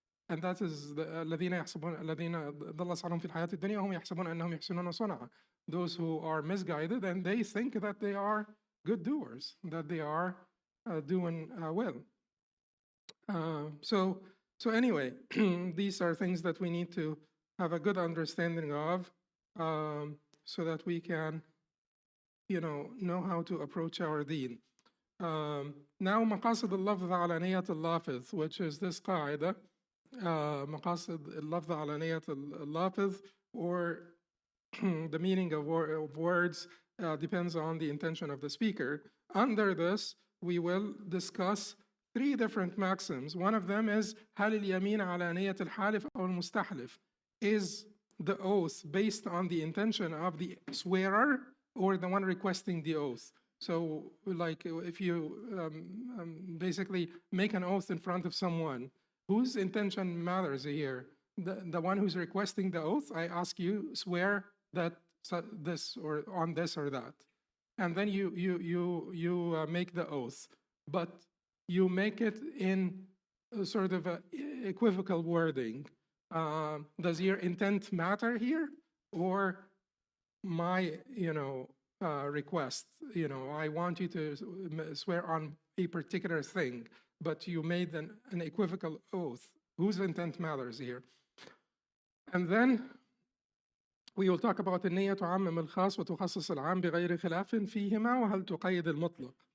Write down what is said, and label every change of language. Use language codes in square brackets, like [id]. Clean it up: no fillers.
[en] And that is [ar] الذين ضل سعيهم في الحياة الدنيا وهم يحسبون أنهم يحسنون صنعا. [en] Those who are misguided and they think that they are good doers, that they are doing well. So anyway, these are things that we need to have a good understanding of, so that we can, know how to approach our deen. Now, [ar] مقاصد اللفظ على نية اللافظ, [en] which is this قاعدة, مقاصد اللفظ على نية اللافظ, or the meaning of words depends on the intention of the speaker. Under this, we will discuss three different maxims. One of them is [ar] هل اليمين على نية الحالف أو المستحلف? [en] Is the oath based on the intention of the swearer or the one requesting the oath? So, if you basically make an oath in front of someone, whose intention matters here? The one who's requesting the oath, I ask you, swear that this or on this or that. And then you make the oath, but you make it in a sort of a equivocal wording. Does your intent matter here, or my, request? I want you to swear on a particular thing, but you made an equivocal oath. Whose intent matters here? And then we will talk about [ar] النية تعمم الخاص وتخصص العام بغير خلاف فيهما وهل تقيد المطلق.